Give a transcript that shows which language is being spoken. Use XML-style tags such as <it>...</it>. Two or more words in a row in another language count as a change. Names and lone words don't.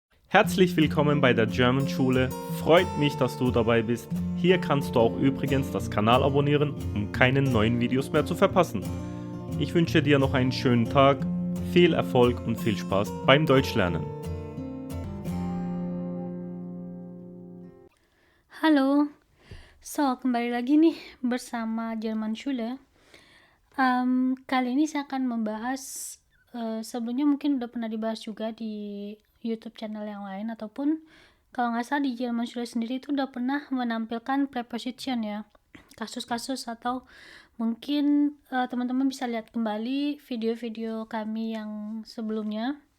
<de>Herzlich willkommen bei der German Schule. Freut mich, dass du dabei bist. Hier kannst du auch übrigens das Kanal abonnieren, um keine neuen Videos mehr zu verpassen. Ich wünsche dir noch einen schönen Tag, viel Erfolg und viel Spaß beim Deutschlernen.</de> <id>Halo, kembali lagi nih bersama Jerman Schule. Kali ini saya akan membahas, sebelumnya mungkin udah pernah dibahas juga di YouTube channel yang lain, ataupun kalau nggak salah di Jerman Schule sendiri itu udah pernah menampilkan preposition ya, kasus-kasus, atau mungkin teman-teman bisa lihat kembali video-video kami yang sebelumnya.</id>